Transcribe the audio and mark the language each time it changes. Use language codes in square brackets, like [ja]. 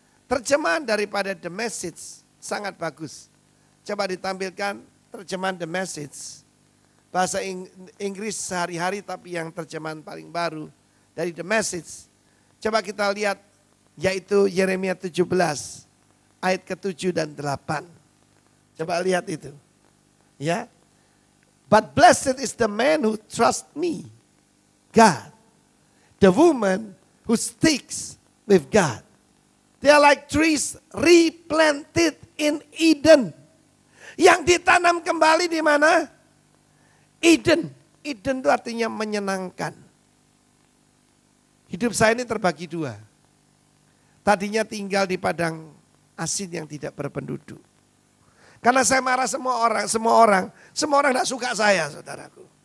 [id] Terjemahan daripada The Message sangat bagus. Coba ditampilkan terjemahan The Message. Bahasa Inggris sehari-hari tapi yang terjemahan paling baru dari The Message. Coba kita lihat yaitu Yeremia 17 ayat ke-7 dan 8. Coba lihat itu. Ya. [en] But blessed is the man who trusts me, God. The woman who sticks with God. They are like trees replanted in Eden. [id] Yang ditanam kembali di mana? Eden. Eden itu artinya menyenangkan. Hidup saya ini terbagi dua. Tadinya tinggal di padang asin yang tidak berpenduduk. Karena saya marah semua orang tidak suka saya, saudaraku.